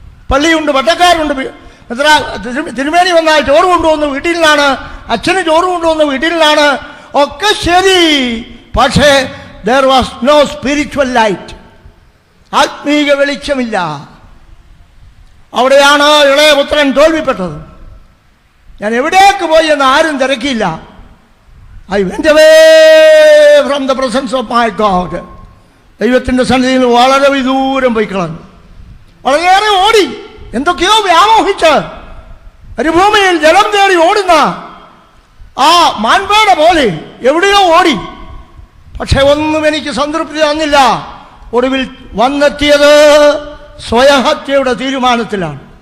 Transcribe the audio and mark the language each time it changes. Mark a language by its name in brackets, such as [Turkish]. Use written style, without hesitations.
[Malayalam] പള്ളിയുണ്ട്, പട്ടക്കാരുണ്ട്, തിരുമേനി വന്നാൽ ചോറ് കൊണ്ടുവന്ന് വീട്ടിൽ നിന്നാണ്, അച്ഛന് ചോറ് കൊണ്ടുവന്ന് വീട്ടിൽ നിന്നാണ്, ഒക്കെ ശരി. പക്ഷേ [English] there was no spiritual light, [Malayalam] ആത്മീയ വെളിച്ചമില്ല. അവിടെയാണ് ഇളയ പുത്രൻ തോൽവിപ്പെട്ടത്. ഞാൻ എവിടേക്ക് പോയി എന്ന് ആരും തിരക്കിയില്ല. [English] I went away from the presence of my God. [Malayalam] ദൈവത്തിൻ്റെ സന്നിധിയിൽ വളരെ വിദൂരം പോയി കളഞ്ഞു. വളരെയേറെ ഓടി, എന്തൊക്കെയോ വ്യാമോഹിച്ച് മരുഭൂമിയിൽ ജലം തേടി ഓടുന്ന ആ മാൻപേട പോലെ എവിടെയോ ഓടി. പക്ഷെ ഒന്നും എനിക്ക് സംതൃപ്തി തന്നില്ല. ഒടുവിൽ വന്നെത്തിയത് സ്വയഹത്യയുടെ തീരുമാനത്തിലാണ്.